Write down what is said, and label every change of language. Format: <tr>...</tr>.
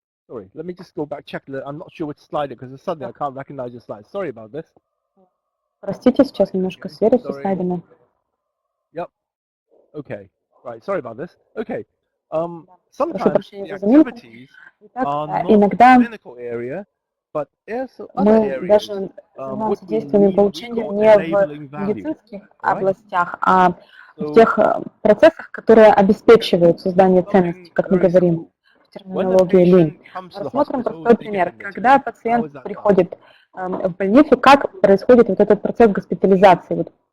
<en>Sorry, let me just go back, check. I'm not sure which slide because suddenly I can't recognize your slide. Sorry about this.</en> <ru>Простите, сейчас немножко сверюсь со слайдами.</ru> <en>Yep. Okay. Right. Sorry about this. Okay. Sometimes the activities are not clinical area, but also other areas.</en> <ru>Мы даже занимаемся действиями по улучшению не в медицинских областях, а в тех процессах, которые обеспечивают создание ценностей, как мы говорим в терминологии ЛИН. Рассмотрим простой пример. Когда пациент приходит в больницу, как происходит вот этот процесс госпитализации?</ru>